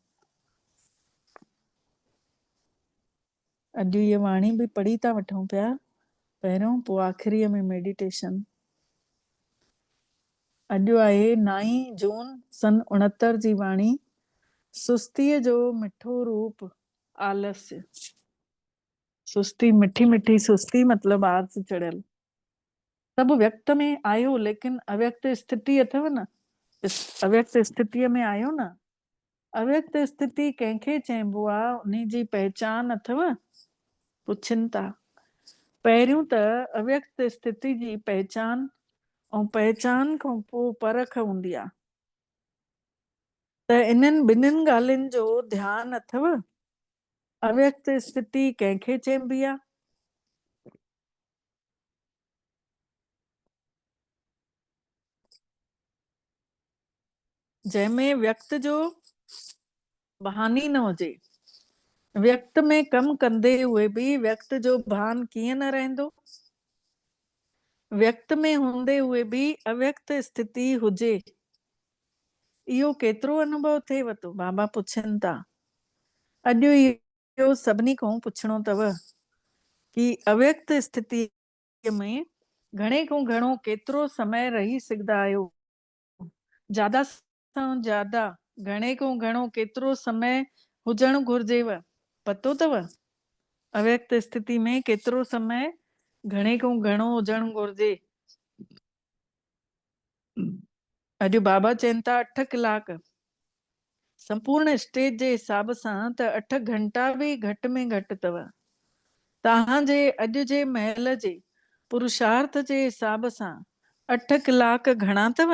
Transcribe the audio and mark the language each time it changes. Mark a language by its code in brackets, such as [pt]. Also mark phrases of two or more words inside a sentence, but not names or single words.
[sd] अॼु ये वाणी बि पढ़ी था वठूं पिया, पहिरियों पोइ आख़िरीअ में मेडिटेशन। अॼु आहे 9 जून सन 69 जी वाणी। सुस्तीअ जो मिठो रूप आलस्य। सुस्ती, मिठी मिठी सुस्ती मतलब आस चढ़ियल। सभु व्यक्त में आयो लेकिन अव्यक्त स्थिति अथव न, अव्यक्त स्थितिअ में आयो न। अव्यक्त स्थिति कंहिंखे चइबो आहे, उन जी पहचान अथव? पुछनि था। पहिरियों त अव्यक्त स्थिति जी पहचान ऐं पहचान खां पोइ परख हूंदी आहे। त इन्हनि ॿिन्हिनि ॻाल्हियुनि जो ध्यानु अथव? अव्यक्त स्थिति कंहिंखे चइबी आहे? जंहिंमें व्यक्त जो बहानी न हुजे। व्यक्त में कमु कंदे हुए बि व्यक्त जो भान कीअं न रहंदो? व्यक्त में हूंदे हुए बि अव्यक्त स्थिति हुजे, इहो केतिरो अनुभव थिएव थो? बाबा पुछनि था। अॼु इहो सभिनी खां पुछणो अथव कि अव्यक्त स्थिति में घणे खां घणो केतिरो समय रही सघंदा आहियो? ज्यादा सां ज्यादा घणे खां घणो केतिरो समय हुजणु घुर्जेव? पतो अथव? अव्यक्त स्थिति में केतिरो समय घणे को घणो हुजणु घुरिजे। अॼु बाबा चवनि था 8 कलाक। संपूर्ण स्टेज जे हिसाब सां त 8 घंटा बि घटि में घटि अथव। तव्हांजे अॼु जे महल जे पुरुषार्थ जे हिसाब सां 8 कलाक घणा अथव?